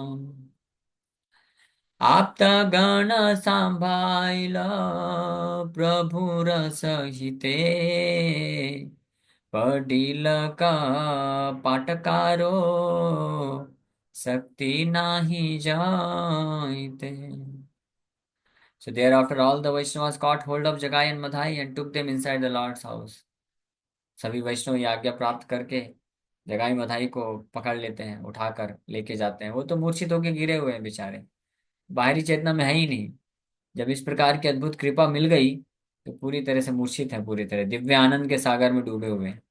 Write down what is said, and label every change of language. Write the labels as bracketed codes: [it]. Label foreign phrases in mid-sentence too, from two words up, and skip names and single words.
[bn] আপ্তগণ সম্ভাইলা প্রভুর সহিতে, পড়িল কা পাটকারো শক্তি নাহি যাইতে। [en] So thereafter all the Vaishnavas caught hold of Jagai and Madhai and took them inside the Lord's house. [hi] सभी वैष्णव ये आज्ञा प्राप्त करके जगाई मधाई को पकड़ लेते हैं, उठाकर लेके जाते हैं। वो तो मूर्छित होके गिरे हुए हैं बेचारे, बाहरी चेतना में है ही नहीं। जब इस प्रकार की अद्भुत कृपा मिल गई तो पूरी तरह से मूर्छित है, पूरी तरह दिव्य आनंद के सागर में डूबे हुए हैं।